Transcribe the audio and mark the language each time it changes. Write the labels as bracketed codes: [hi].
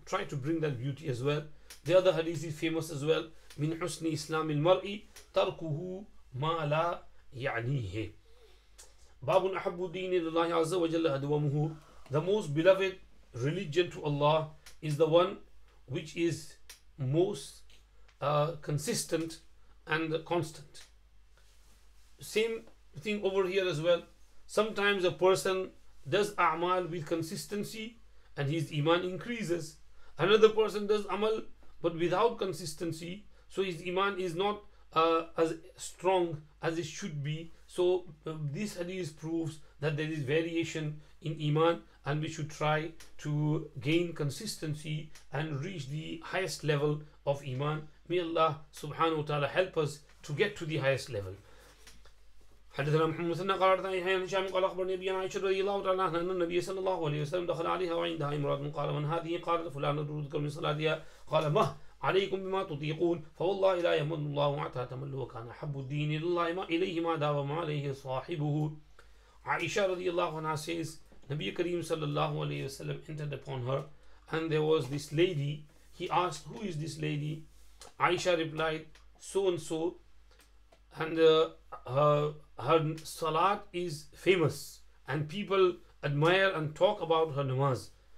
[en] Try to bring that beauty as well. The other hadith is famous as well. [ar] من حسن إسلام المرء تركه ما لا يعنيه. باب أحب الدين إلى الله عز وجل أدومه. [en] The most beloved religion to Allah is the one which is most consistent and constant. Same thing over here as well. Sometimes a person does a'mal with consistency and his iman increases. Another person does amal but without consistency, so his iman is not as strong as it should be. So this hadith proves that there is variation in iman, and we should try to gain consistency and reach the highest level of iman. May Allah subhanahu wa ta'ala help us to get to the highest level. [ar] حدثنا محمد مثنى قال حدثنا يحيى بن هشام قال اخبرني ابي عائشه رضي الله تعالى عنها ان النبي صلى الله عليه وسلم دخل عليها وعندها امراه قال من هذه؟ قالت فلانه تذكر من صلاتها. قال مه عليكم بما تطيقون فوالله لا يمن الله حتى تملوا وكان احب الدين الى الله اليه ما داوم عليه صاحبه. [en] Aisha radiallahu anha says Nabi Kareem sallallahu alayhi wasallam entered upon her, and there was this lady. He asked, who is this lady? Aisha replied, so and so, and her salat is famous and people admire and talk about her namaz.